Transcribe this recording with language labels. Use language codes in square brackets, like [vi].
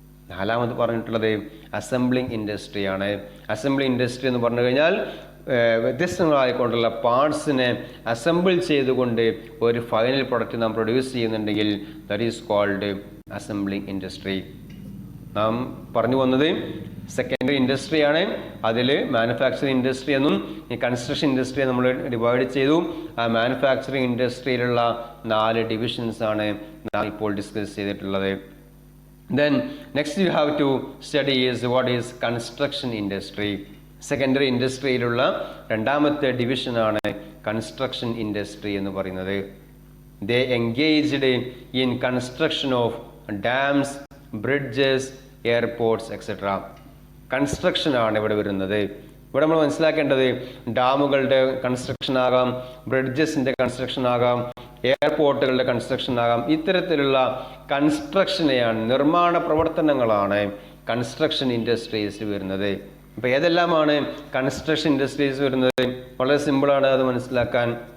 [ml] നാലാമത് പറഞ്ഞിട്ടുള്ളത് assembling ഇൻഡസ്ട്രിയാണ്. Assembling industry എന്ന് പറഞ്ഞു കഴിഞ്ഞാൽ വ്യത്യസ്തങ്ങളായിക്കൊണ്ടുള്ള പാർട്സിനെ അസംബിൾ ചെയ്തുകൊണ്ട് ഒരു ഫൈനൽ പ്രൊഡക്റ്റ് നാം പ്രൊഡ്യൂസ് ചെയ്യുന്നുണ്ടെങ്കിൽ [en] That is called assembling industry. [ml] നാം പറഞ്ഞു വന്നത് സെക്കൻഡറി ഇൻഡസ്ട്രിയാണ്. അതിൽ മാനുഫാക്ചറിങ് ഇൻഡസ്ട്രി എന്നും ഈ കൺസ്ട്രക്ഷൻ ഇൻഡസ്ട്രിയെ നമ്മൾ ഡിവൈഡ് ചെയ്തു. ആ മാനുഫാക്ചറിങ് ഇൻഡസ്ട്രിയിലുള്ള 4 ഡിവിഷൻസ് ആണ് നാം ഇപ്പോൾ ഡിസ്കസ് ചെയ്തിട്ടുള്ളത്. [en] Then next you have to study is what is construction industry. [ml] Secondary ഇൻഡസ്ട്രിയിലുള്ള രണ്ടാമത്തെ ഡിവിഷനാണ് കൺസ്ട്രക്ഷൻ ഇൻഡസ്ട്രി എന്ന് പറയുന്നത്. [en] They engaged in construction of dams, bridges, airports, etc. [ml] Construction ആണ് ഇവിടെ വരുന്നത്. ഇവിടെ നമ്മൾ മനസ്സിലാക്കേണ്ടത് ഡാമുകളുടെ കൺസ്ട്രക്ഷൻ ആകാം, ബ്രിഡ്ജസിന്റെ കൺസ്ട്രക്ഷൻ ആകാം, എയർപോർട്ടുകളുടെ കൺസ്ട്രക്ഷൻ ആകാം. ഇത്തരത്തിലുള്ള കൺസ്ട്രക്ഷനെയാണ്, നിർമ്മാണ പ്രവർത്തനങ്ങളാണ് കൺസ്ട്രക്ഷൻ ഇൻഡസ്ട്രീസ് വരുന്നത്. അപ്പോൾ ഏതെല്ലാമാണ് കൺസ്ട്രക്ഷൻ ഇൻഡസ്ട്രീസ് വരുന്നത്? വളരെ സിമ്പിളാണ് അത് മനസ്സിലാക്കാൻ.